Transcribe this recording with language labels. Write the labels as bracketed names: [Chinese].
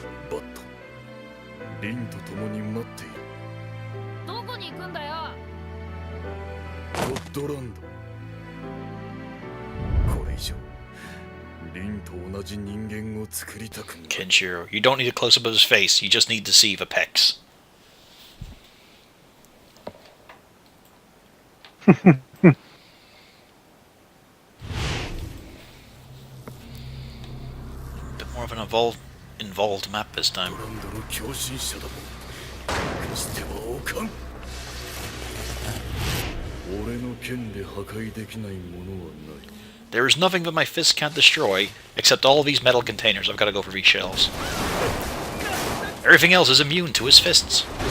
[Japanese] バット、リンと共に待っている。どこに行くんだよ。ゴッドランド。これ以上リンと同じ人間を作りたくない。 [English] Kenshiro, you don't need a close-up of his face, you just need to see the pecs. Bit more of an involved map this time. [Japanese] ランドの狂信者だもん。決してはおかん。俺の剣で破壊できないものはない。 [English] There is nothing that my fists can't destroy, except all these metal containers I've got to go for these shells. Everything else is immune to his fists.